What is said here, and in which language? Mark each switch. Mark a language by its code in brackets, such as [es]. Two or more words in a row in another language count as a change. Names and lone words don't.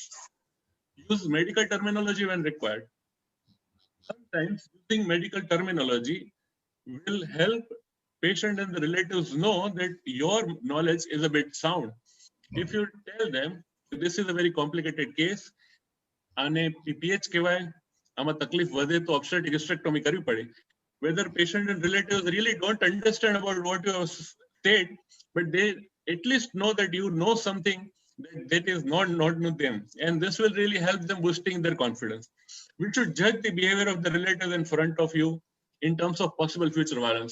[en] Use medical terminology when required. Sometimes using medical terminology will help patient and the relatives know that your knowledge is a bit sound. If you tell them this is a very complicated case, [gu] અને PPH કહેવાય, આમાં તકલીફ વધે તો [en] obstetric hysterectomy [gu] કરવી પડે. [en] Whether patient and relatives really don't understand about what you have said, but they at least know that you know something that is not to them, and this will really help them boosting their confidence. We should judge the behavior of the relatives in front of you in terms of possible future violence.